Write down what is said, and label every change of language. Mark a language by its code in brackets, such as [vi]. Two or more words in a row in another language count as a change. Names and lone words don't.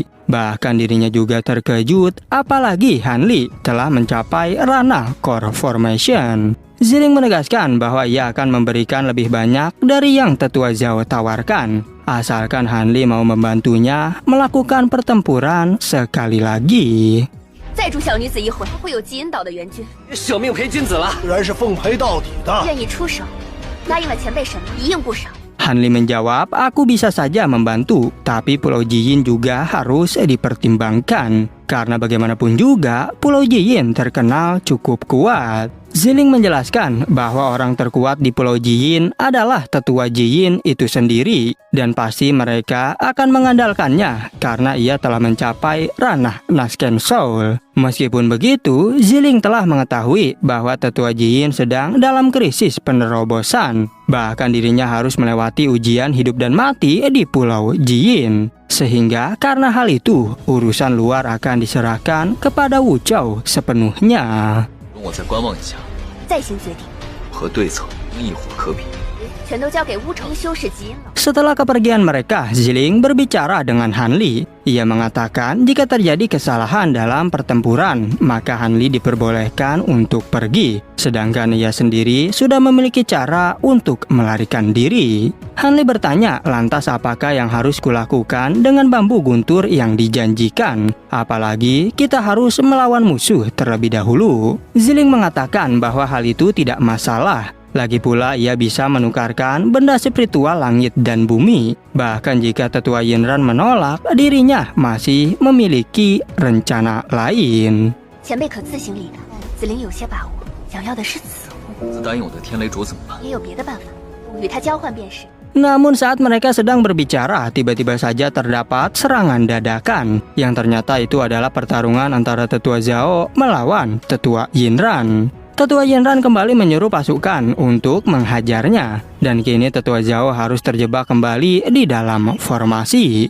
[id] Bahkan dirinya juga terkejut apalagi Han Li telah mencapai ranah Core Formation. Ziling menegaskan bahwa ia akan memberikan lebih banyak dari yang Tetua Zhao tawarkan, asalkan Han Li mau membantunya melakukan pertempuran sekali lagi. [zh] 再助小女子一回，会有吉恩岛的援军。舍命陪君子了，自然是奉陪到底的。愿意出手，答应了前辈什么，一应不少。 [id] Han Li menjawab, aku bisa saja membantu, tapi Pulau Jiyin juga harus dipertimbangkan. Karena bagaimanapun juga, Pulau Jiyin terkenal cukup kuat. Ziling menjelaskan bahwa orang terkuat di Pulau Jiyin adalah Tetua Jiyin itu sendiri. Dan pasti mereka akan mengandalkannya karena ia telah mencapai ranah Nasken Soul. Meskipun begitu, Ziling telah mengetahui bahwa Tetua Jiyin sedang dalam krisis penerobosan. Bahkan dirinya harus melewati ujian hidup dan mati di Pulau Jiyin. Sehingga karena hal itu, urusan luar akan diserahkan kepada Wu Chou sepenuhnya. [zh] 容我再观望一下，再行决定，和对策亦或可比。全都交给乌城修士吉恩了。 [id] Setelah kepergian mereka, Ziling berbicara dengan Han Li. Ia mengatakan jika terjadi kesalahan dalam pertempuran, maka Han Li diperbolehkan untuk pergi. Sedangkan ia sendiri sudah memiliki cara untuk melarikan diri. Han Li bertanya, lantas apakah yang harus kulakukan dengan bambu guntur yang dijanjikan? Apalagi kita harus melawan musuh terlebih dahulu. Ziling mengatakan bahwa hal itu tidak masalah. Lagi pula ia bisa menukarkan benda spiritual langit dan bumi. Bahkan jika Tetua Yinran menolak, dirinya masih memiliki rencana lain. [zh] 前辈可自行理他，子灵有些把握，想要的是此物，自答应我的天雷镯怎么办？也有别的办法。 与他交换便是。 [id] Namun saat mereka sedang berbicara, tiba-tiba saja terdapat serangan dadakan yang ternyata itu adalah pertarungan antara Tetua Zhao melawan Tetua Yinran. Tetua Yinran kembali menyuruh pasukan untuk menghajarnya, dan kini Tetua Zhao harus terjebak kembali di dalam formasi.